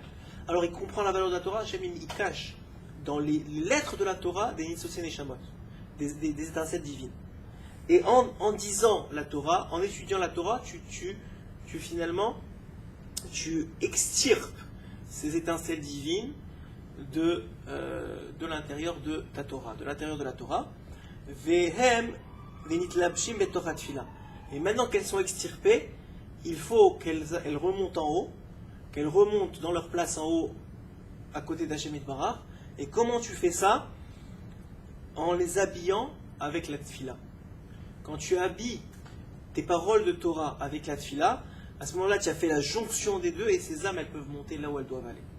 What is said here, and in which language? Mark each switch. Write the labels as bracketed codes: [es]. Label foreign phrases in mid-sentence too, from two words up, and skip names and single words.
[fr] Alors il comprend la valeur de la Torah. Hachem il cache dans les lettres de la Torah des [he] ניצוצי נשמות, [fr] des étincelles divines. Et en disant la Torah, en étudiant la Torah, finalement tu extirpes ces étincelles divines de l'intérieur de ta Torah, de l'intérieur de la Torah. [he] והם ונתלבשים בתורה תפילה. [fr] Et maintenant qu'elles sont extirpées, il faut qu'elles remontent en haut, qu'elles remontent dans leur place en haut, à côté d'Hachem Yitbarach. Et comment tu fais ça? En les habillant avec la tfila. Quand tu habilles tes paroles de Torah avec la tfila, à ce moment-là, tu as fait la jonction des deux et ces âmes, elles peuvent monter là où elles doivent aller.